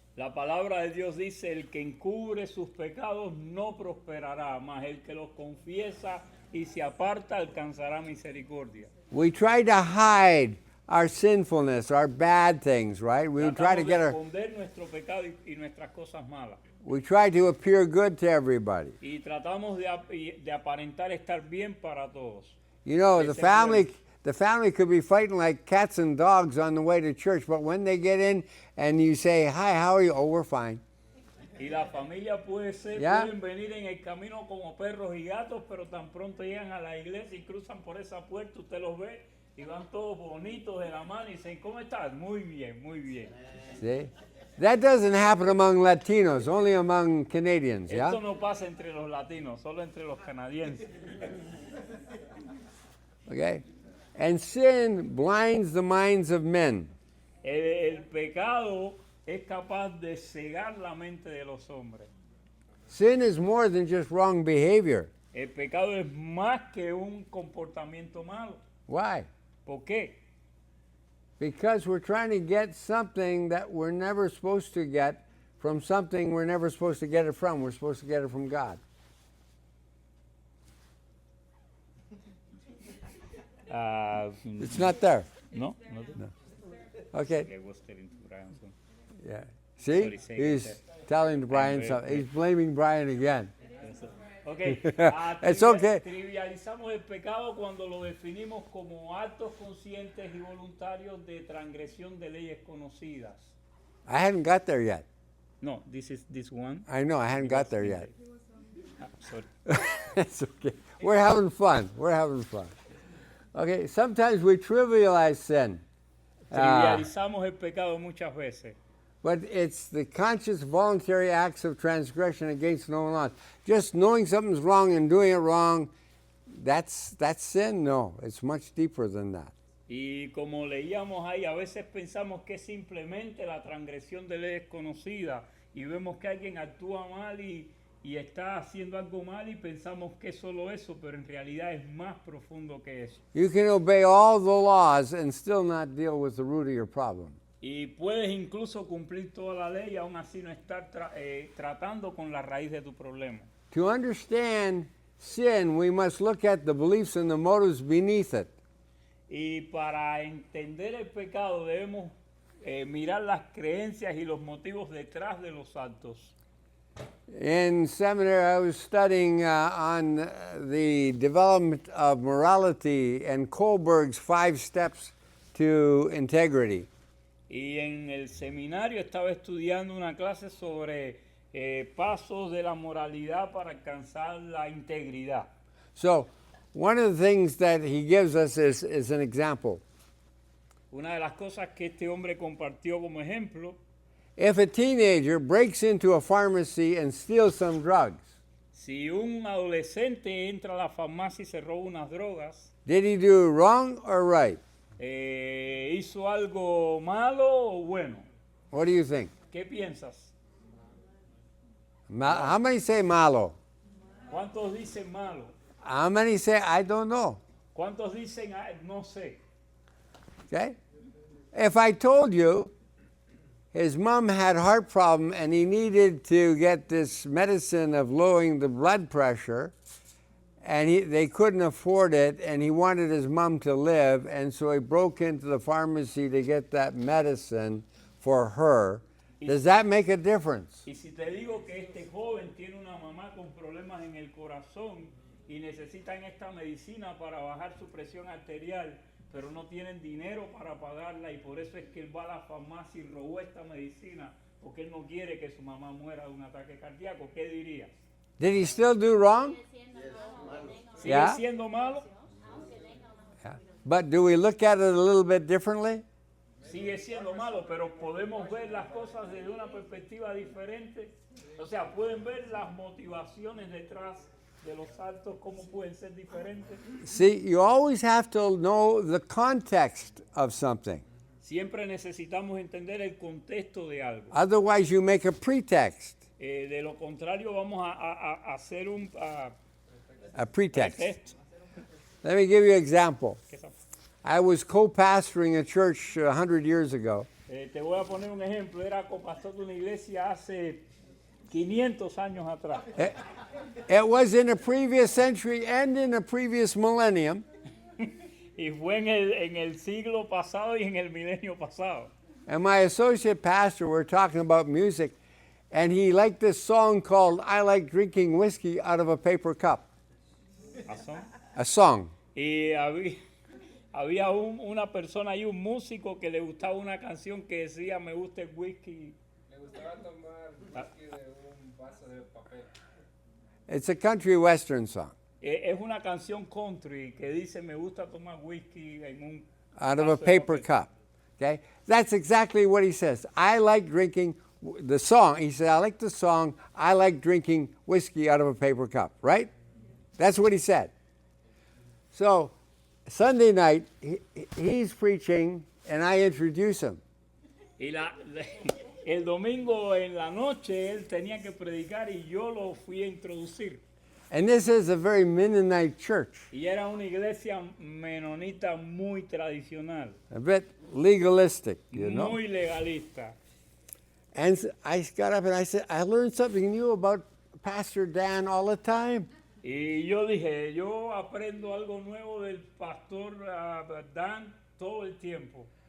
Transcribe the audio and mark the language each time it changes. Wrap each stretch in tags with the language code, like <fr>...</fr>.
<es>La palabra de Dios dice, el que encubre sus pecados no prosperará, mas el que los confiesa y se aparta alcanzará misericordia.</es> <en>We try to hide our sinfulness, our bad things, right? We try to</en> <es>Tratamos</es> <en>get</en> <es>de</es> <en>our,</en> <es>esconder nuestro pecado y nuestras cosas malas.</es> <en>we try to appear good to everybody.</en> <es>Y tratamos de aparentar estar bien para todos.</es> <en>You know,</en> <es>Ese</es> <en>the family could be fighting like cats and dogs on the way to church, but when they get in and you say, "Hi, how are you?" "Oh, we're fine."</en> <es>Y la familia puede ser, Ya. pueden venir en el camino como perros y gatos, pero tan pronto llegan a la iglesia y cruzan por esa puerta, usted los ve y van todos bonitos de la mano y dicen, ¿cómo estás? Muy bien, muy bien.</es> <en>See? That doesn't happen among Latinos, only among Canadians, yeah?</en> <es>Esto no pasa entre los latinos, solo entre los canadienses.</es> <en>Okay? And sin blinds the minds of men.</en> <es>El pecado es capaz de cegar la mente de los hombres.</es> <en>Sin is more than just wrong behavior.</en> <es>El pecado es más que un comportamiento malo.</es> <en>Why?</en> <es>¿Por qué?</es> <en>Because we're trying to get something that we're never supposed to get from something we're never supposed to get it from. We're supposed to get it from God. It's not there.</en> <es>No.</es> <en>Okay.</en> <es>Le gusta el Brian.</es> <en>Yeah. See? Sorry, say He's it. telling Brian very something. He's blaming Brian again. Okay. It's okay.</en> <es>Trivializamos el pecado cuando lo definimos como actos conscientes y voluntarios de transgresión de leyes conocidas.</es> <en>I hadn't got there yet. No, this one. I know, I hadn't got there yet. Sorry. It's okay. We're having fun. We're having fun. Okay, sometimes we trivialize sin.</en> <es>Trivializamos el pecado muchas veces.</es> <en>But it's the conscious, voluntary acts of transgression against known laws. Just knowing something's wrong and doing it wrong, that's sin? No, it's much deeper than that.</en> <es>Y como leíamos ahí, a veces pensamos que es simplemente la transgresión de leyes conocidas y vemos que alguien actúa mal y está haciendo algo mal y pensamos que es solo eso, pero en realidad es más profundo que eso.</es> <en>You can obey all the laws and still not deal with the root of your problem.</en> <es>Y puedes incluso cumplir toda la ley y aún así no estar tratando con la raíz de tu problema.</es> <en>To understand sin, we must look at the beliefs and the motives beneath it.</en> <es>Y para entender el pecado debemos mirar las creencias y los motivos detrás de los actos.</es> <en>In seminary, I was studying on the development of morality and Kohlberg's 5 steps to integrity.</en> <es>Y en el seminario estaba estudiando una clase sobre pasos de la moralidad para alcanzar la integridad.</es> <en>So, one of the things that he gives us is an example.</en> <es>Una de las cosas que este hombre compartió como ejemplo</es> <en>if a teenager breaks into a pharmacy and steals some drugs,</en> <es>Si un adolescente entra a la farmacia y se roba unas drogas,</es> <en>did he do wrong or right?</en> <es>¿hizo algo malo o bueno?</es> <en>What do you think?</en> <es>¿Qué piensas?</es> <en>How many say malo?</en> <es>¿Cuántos dicen malo?</es> <en>How many say I don't know?</en> <es>¿Cuántos dicen "Ah, no sé"?</es> <en>Okay? If I told you his mom had heart problem and he needed to get this medicine of lowering the blood pressure, and they couldn't afford it, and he wanted his mom to live, and so he broke into the pharmacy to get that medicine for her, does that make a difference?</en> <es>Y si te digo que este joven tiene una mamá con problemas en el corazón y necesitan esta medicina para bajar su presión arterial, pero no tienen dinero para pagarla y por eso es que él va a la farmacia y robó esta medicina porque él no quiere que su mamá muera de un ataque cardíaco, ¿qué dirías?</es> <en>Did he still do wrong?</en> <es>¿Sigue</es> <en>Yeah.</en> <es>siendo malo?</es> <en>Yeah. But do we look at it a little bit differently?</en> <es>Sigue siendo malo, pero podemos ver las cosas desde una perspectiva diferente. O sea, pueden ver las motivaciones detrás de los actos, cómo pueden ser diferentes.</es> <en>See, you always have to know the context of something.</en> <es>Siempre necesitamos entender el contexto de algo.</es> <en>Otherwise, you make a pretext.</en> <es>De lo contrario, vamos a hacer un</es> <en>A pretext.</en> <es>pretexto.</es> <en>Let me give you an example.</en> <es>¿Qué sa-</es> <en>I was co-pastoring a church 100 years ago,</en> <es>Te voy a poner un ejemplo. Era copastor de una iglesia hace 500 años atrás.</es> <en>It was in a previous century and in a previous millennium.</en> <es>Y fue en el siglo pasado y en el milenio pasado.</es> <en>And my associate pastor, we're talking about music, and he liked this song called I Like Drinking Whiskey Out of a Paper Cup.</en> <es>¿Razón?</es> <en>A song.</en> <es>Y había una persona y un músico que le gustaba una canción que decía me gusta el whisky. Le gustaba tomar whisky de un vaso de papel.</es> <en>It's a country western song.</en> <es>Es una canción country que dice me gusta tomar whisky en un</es> <en>Out of a</en> <es>vaso de</es> <en>paper</en> <es>papel".</es> <en>cup. Okay? That's exactly what he says. I like drinking the song. He said, I like the song, I like drinking whiskey out of a paper cup, right? That's what he said. So Sunday night, he's preaching, and I introduce him.</en> <es>Y el domingo en la noche él tenía que predicar y yo lo fui a introducir.</es> <en>And this is a very Mennonite church,</en> <es>Y era una iglesia menonita muy tradicional,</es> <en>a bit legalistic, you know.</en> <es>muy legalista.</es> <en>And I got up and I said, I learned something new about Pastor Dan all the time.</en> <es>Y yo dije, yo aprendo algo nuevo del pastor Dan todo el tiempo.</es>